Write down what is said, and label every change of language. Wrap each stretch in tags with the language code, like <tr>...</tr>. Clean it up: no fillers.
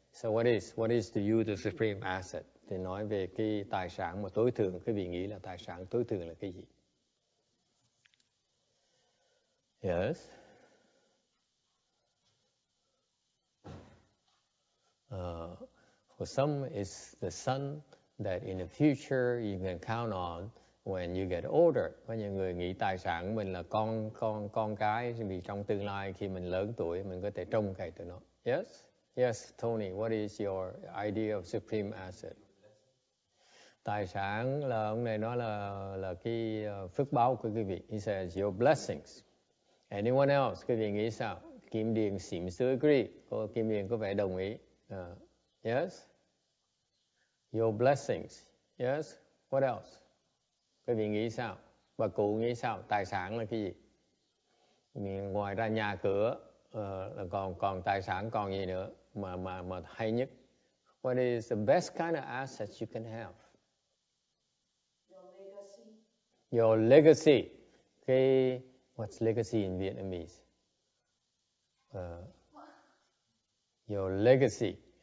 <en>So what is to you the supreme asset?</en> <vi>Thì nói về cái tài sản mà tối thượng, quý vị nghĩ là tài sản tối thượng là cái gì?</vi> <en>Yes. For some, it's the son that in the future you can count on when you get older.</en> <vi>Có nhiều người nghĩ tài sản của mình là con cái, vì trong tương lai khi mình lớn tuổi mình có thể trông cậy từ nó.</vi> <en>Yes, yes, Tony. What is your idea of supreme asset?</en> <vi>Tài sản là ông này nói là cái phước báo của quý vị.</vi> <en>He says your blessings. Anyone else?</en> <vi>Quý vị nghĩ sao?</vi> <en>Kim Điền seems to agree.</en> <vi>Cô Kim Điền có vẻ đồng ý.</vi> <en>Yes. Your blessings. Yes. What else?</en> <vi>Quý vị nghĩ sao? Bà cụ nghĩ sao? Tài sản là cái gì? Ngoài ra nhà cửa là còn tài sản còn gì nữa mà hay nhất?</vi> <en>What is the best kind of asset you can have? Your legacy. What's legacy in Vietnamese? Your legacy.</en>